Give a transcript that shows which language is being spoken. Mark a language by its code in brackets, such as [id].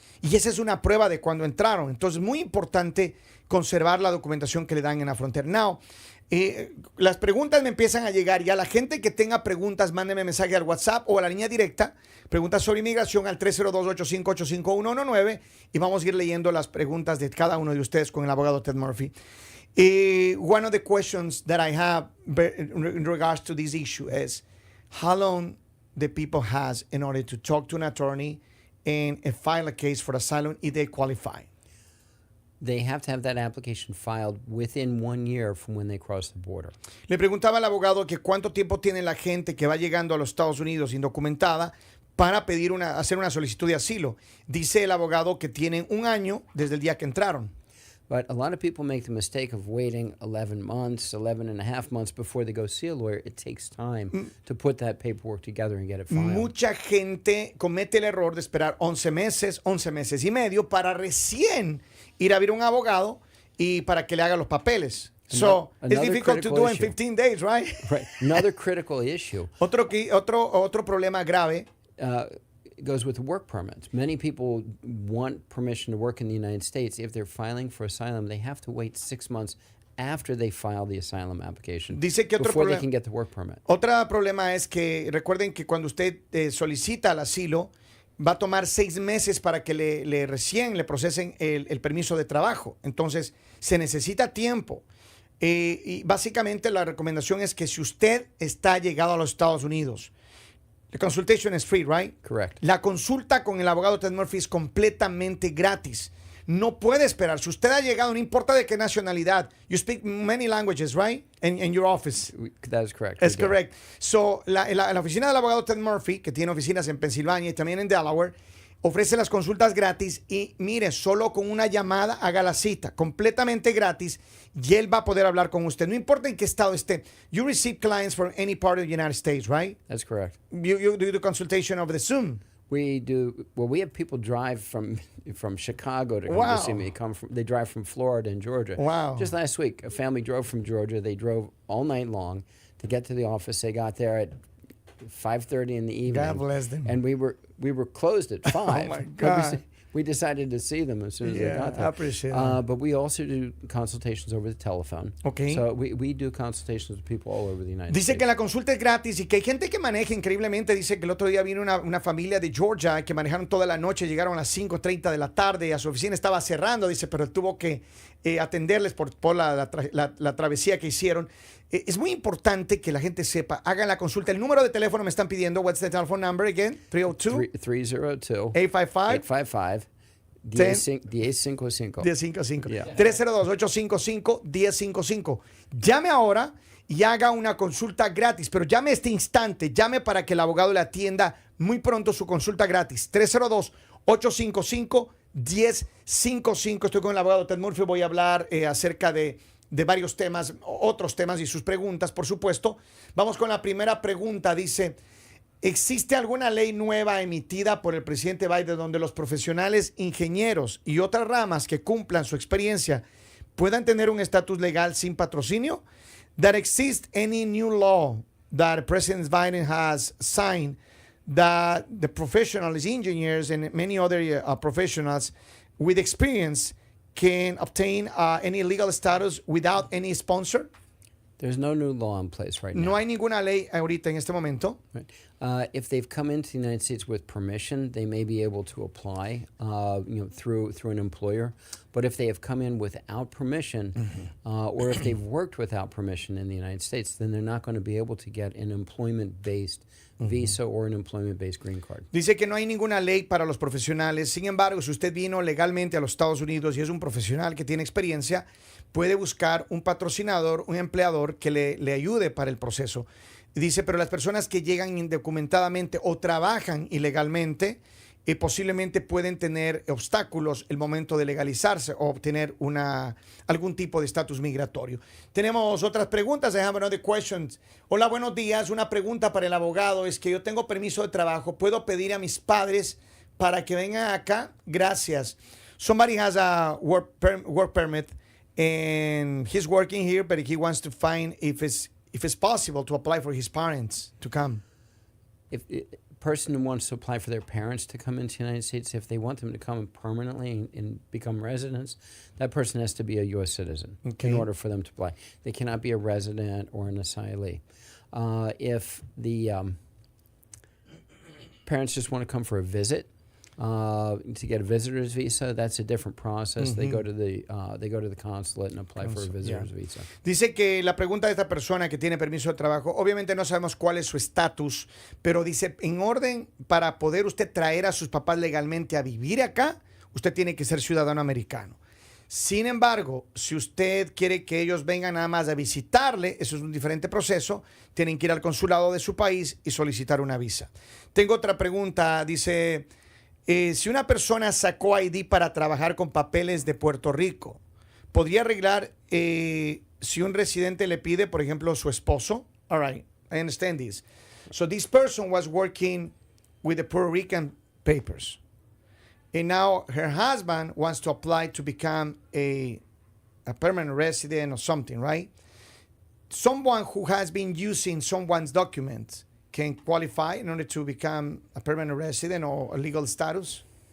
[es] Y esa es una prueba de cuando entraron. Entonces, muy importante conservar la documentación que le dan en la frontera. Now, las preguntas me empiezan a llegar y a la gente que tenga preguntas, mándenme mensaje al WhatsApp o a la línea directa, preguntas sobre inmigración al 302-858-5119 y vamos a ir leyendo las preguntas de cada uno de ustedes con el abogado Ted Murphy. [en] One of the questions that I have in regards to this issue is how long the people has in order to talk to an attorney and file a case for asylum if they qualify. They have to have that application filed within 1 year from when they cross the border. [es] Le preguntaba al abogado que cuánto tiempo tiene la gente que va llegando a los Estados Unidos indocumentada para pedir hacer una solicitud de asilo. Dice el abogado que tienen 1 año desde el día que entraron. [en] But a lot of people make the mistake of waiting 11 months, 11 and a half months before they go see a lawyer. It takes time to put that paperwork together and get it filed. [es] Mucha gente comete el error de esperar 11 meses y medio para recién ir a ver un abogado y para que le haga los papeles. [en] So, it's difficult to do in 15 days, right? Right. Another critical issue. [es] Otro problema grave. [en] Goes with work permits. Many people want permission to work in the United States. If they're filing for asylum, they have to wait 6 months after they file the asylum application [es] Dice que [en] before they can get the work permit. [es] Otro problema es que recuerden que cuando usted solicita el asilo, va a tomar 6 meses para que recién le procesen el permiso de trabajo. Entonces, se necesita tiempo. Y básicamente la recomendación es que si usted está llegado a los Estados Unidos, [en] the consultation is free, right? Correct. [es] La consulta con el abogado Ted Murphy es completamente gratis. No puede esperar. Si usted ha llegado, no importa de qué nacionalidad. [en] You speak many languages, right? In your office. That is correct. That's correct. [es] So, la oficina del abogado Ted Murphy, que tiene oficinas en Pensilvania y también en Delaware, ofrece las consultas gratis y mire, solo con una llamada haga la cita, completamente gratis, y él va a poder hablar con usted. No importa en qué estado esté. [en] You receive clients from any part of the United States, right? That's correct. You do the consultation over the Zoom. We do. Well, we have people drive from Chicago to come Wow. to see me. They drive from Florida and Georgia. Wow. Just last week, a family drove from Georgia. They drove all night long to get to the office. They got there at 5:30 in the evening. God bless them. And we were closed at 5. Oh my But God. we decided to see them as soon as they got there. I appreciate that. But we also do consultations over the telephone. Okay. So we do consultations with people all over the United [es] Dice [en] States. [es] que la consulta es gratis y que hay gente que maneja increíblemente. Dice que el otro día vino una familia de Georgia que manejaron toda la noche, llegaron a las 5:30 de la tarde, a su oficina estaba cerrando, dice, pero él tuvo que atenderles por la travesía que hicieron. Es muy importante que la gente sepa, hagan la consulta. El número de teléfono me están pidiendo. [en] What's the telephone number again? 302 302 855 1055. 1055. 302-855-1055. [es] Llame ahora y haga una consulta gratis, pero llame este instante, llame para que el abogado le atienda muy pronto su consulta gratis. 302-855-1055. Estoy con el abogado Ted Murphy, voy a hablar acerca de varios temas, otros temas y sus preguntas, por supuesto. Vamos con la primera pregunta, dice... ¿Existe alguna ley nueva emitida por el presidente Biden donde los profesionales, ingenieros y otras ramas que cumplan su experiencia puedan tener un estatus legal sin patrocinio? [en] That exists any new law that President Biden has signed that the professionals, engineers, and many other professionals with experience can obtain any legal status without any sponsor? There's no new law in place right now. [es] No hay ninguna ley ahorita en este momento. [en] Right. If they've come into the United States with permission, they may be able to apply, through an employer. But if they have come in without permission, or if they've worked without permission in the United States, then they're not going to be able to get an employment-based visa or an employment-based green card. [es] Dice que no hay ninguna ley para los profesionales. Sin embargo, si usted vino legalmente a los Estados Unidos y es un profesional que tiene experiencia, puede buscar un patrocinador, un empleador que le ayude para el proceso. Dice, pero las personas que llegan indocumentadamente o trabajan ilegalmente, posiblemente pueden tener obstáculos el momento de legalizarse o obtener algún tipo de estatus migratorio. Tenemos otras preguntas. [en] I have another questions. [es] Hola, buenos días. Una pregunta para el abogado es que yo tengo permiso de trabajo. ¿Puedo pedir a mis padres para que vengan acá? Gracias. [en] Somebody has a work permit and he's working here, but he wants to find if it's possible to apply for his parents to come. person who wants to apply for their parents to come into the United States, if they want them to come permanently and become residents, that person has to be a U.S. citizen in order for them to apply. They cannot be a resident or an asylee. If the parents just want to come for a visit, to get a visitor's visa, that's a different process. They go to the consulate and apply for a visitor's visa. [es] Dice que la pregunta de esta persona que tiene permiso de trabajo, obviamente no sabemos cuál es su estatus, pero dice, en orden para poder usted traer a sus papás legalmente a vivir acá, usted tiene que ser ciudadano americano. Sin embargo, si usted quiere que ellos vengan nada más a visitarle, eso es un diferente proceso, tienen que ir al consulado de su país y solicitar una visa. Tengo otra pregunta, dice... si una persona sacó ID para trabajar con papeles de Puerto Rico, ¿podría arreglar si un residente le pide, por ejemplo, su esposo? [en] All right, I understand this. So this person was working with the Puerto Rican papers. And now her husband wants to apply to become a permanent resident or something, right? Someone who has been using someone's documents can qualify in order to become a permanent resident or a legal status?